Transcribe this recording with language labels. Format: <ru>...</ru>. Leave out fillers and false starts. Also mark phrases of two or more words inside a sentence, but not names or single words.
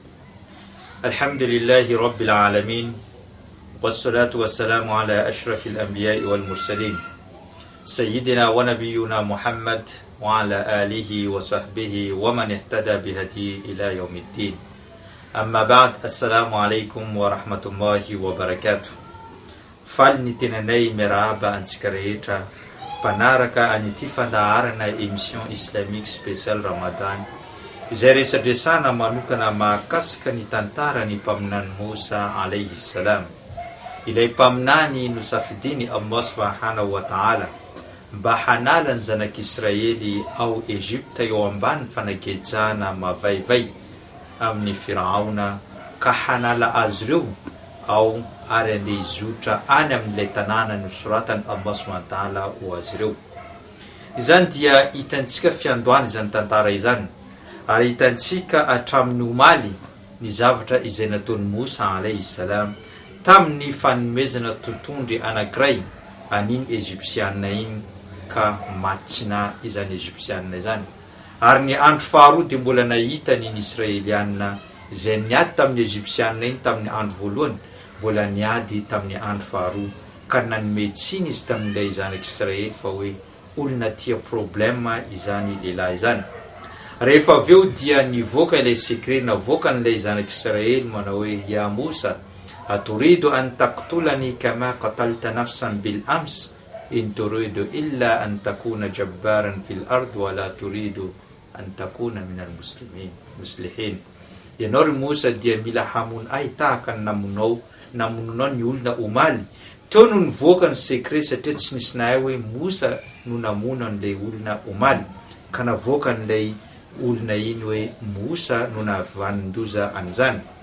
<ar>الحمد لله رب العالمين، والصلاة والسلام على أشرف الأنبياء والمرسلين سيدنا ونبينا محمد وعلى آله وصحبه ومن اهتدى بهديه إلى يوم الدين. أما بعد، السلام عليكم ورحمة الله وبركاته.</ar> <mg>Falnitinanay miarahaba antsika rehetra mpanaraka an'ity fandaharana</mg> <fr>émission islamique spécial Ramadan,</fr> <mg>izay resadresana manokana mahakasika ny tantarany mpaminany Musa</mg> <ar>عليه السلام.</ar> <mg>Ilay mpaminany nosafidiny Allah</mg> <ar>سبحانه وتعالى</ar> <mg>mba hanala ny zanak'Israely ao Egypta eo ambany fanagejana mavaivay amin'ny Firaona, ka hanala azy ireo ao ary andeha izotra any amin'ilay tanàna nosoratany Allah</mg> <ar>سبحانه وتعالى</ar> <mg>ho azy ireo. Izany dia hitantsika fiandohana izany tantara izany, ary hitantsika hatramin'ny omaly ny zavatra izay nataon'i Musa</mg> <ar>عليه السلام</ar> <mg>tamin'ny fanomezana tontondry anankiray an'iny Egyptianina iny, ka matsina izany Egyptianina izany. Ary ny andro faharoa dia mbola nahita ny Israelianina izay niady tamin'ny Egyptianina iny tamin'ny andro voalohany, mbola niady tamin'ny andro faharoa, ka nanome tsiny izy tamin'ilay zanak'Israely fa hoe olona tia problema izany lehilahy izany. Rehefa avy eo dia nivoaka ilay sekret, navoaka n'ilay zanak'Israely manao hoe:</mg> <ar>يا موسى أتريد أن تقتلني كما قتلت نفسا بالأمس إن تريد إلا أن تكون جبارا في الأرض وما تريد أن تكون من المصلحين.</ar> <mg>Ianao ry Musa dia mila hamono ay tahaka ny namononao ny olona omaly. Teo no nivoaka ny sekret satria tsy nisy nahay hoe Musa no namono an'ilay olona omaly, ka navoaka n'ilay olona iny hoe Musa no nahavanin-doza an'izany.</mg>